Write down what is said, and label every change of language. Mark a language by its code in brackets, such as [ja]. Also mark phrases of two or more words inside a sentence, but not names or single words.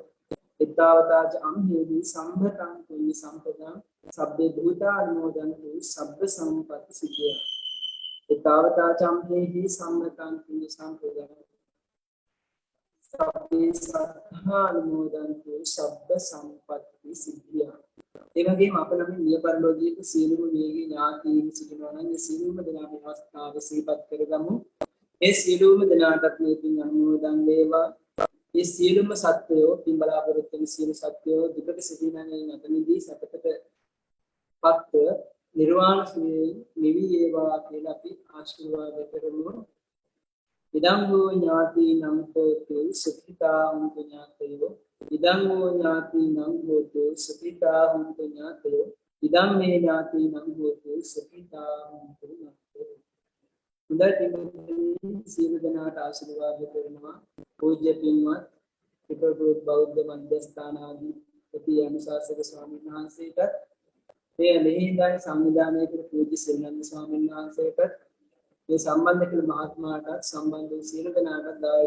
[pi] එත්තාවතාච අම්හිනි සම්බතං පුඤ්ඤ සම්පදං සබ්බේ භූතානුමෝදන්තු සබ්බ සම්පත්ති සිද්ධියා. එත්තාවතාච අම්හිනි සම්බතං පුඤ්ඤ සම්පදං සබ්බේ සත්තානුමෝදන්තු සබ්බ සම්පත්ති සිද්ධියා. [si] ඒ වගේම අප නම් මිය පරලෝකීය සියලුම වේගී ඥාතීන් සිටිනවා නම් ඒ සියලුම දෙනාගේ අවස්ථාව සිහිපත් කරගමු. ඒ සියලුම දෙනාටත් මේ පින් අනුමෝදන් වේවා. ඒ සියලුම සත්වයෝ පින් බලාපොරොත්තු වෙන සියලු සත්වයෝ දුකට සිටිනාගේ නැතනිදී සතතටපත් නිර්වාණ සුවයෙන් නිවි වේවා කියලා අපි ආශිර්වාද කරමු. [pi] ඉදං හෝ ඥාතීනම් හෝතු සුඛිතා හුන්තු ඥාතයෝ. ඉදං හෝ ඥාතීනම් හෝතු සුඛිතා හුන්තු ඥාතයෝ. ඉදං මේ ඥාතීනම් හෝතු සුඛිතා හුන්තු ඥාතයෝ. [si] හොඳයි සියලු දෙනාට ආශිර්වාද කරනවා. පූජ්‍ය පින්වත් ත්‍රිපිටක බෞද්ධ මධ්‍යස්ථානාදී ප්‍රති අනුශාසක ස්වාමීන් වහන්සේට මේ මෙහිඳන් සංවිධානය කර පූජ්‍ය සිරිනන්ද ස්වාමීන් වහන්සේට මේ සම්බන්ධ කළ මහත්මයාටත් සම්බන්ධ වූ සියලු දෙනාටත් දායක